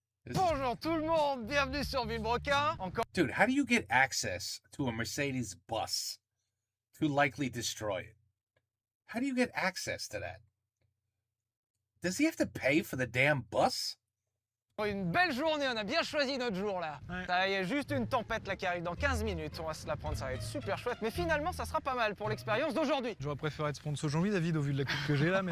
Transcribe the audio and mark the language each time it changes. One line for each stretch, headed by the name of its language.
French: Bonjour tout le monde, bienvenue sur Villebrequin. Encore.
English: Dude, how do you get access to a Mercedes bus to likely destroy it? How do you get access to that? Does he have to pay for the damn bus?
French: Une belle journée, on a bien choisi notre jour là. Ouais. Il y a juste une tempête là qui arrive dans 15 minutes, on va se la prendre, ça va être super chouette. Mais finalement, ça sera pas mal pour l'expérience d'aujourd'hui. J'aurais préféré être sponsor Jean-Louis David au vu de la coupe que j'ai là, mais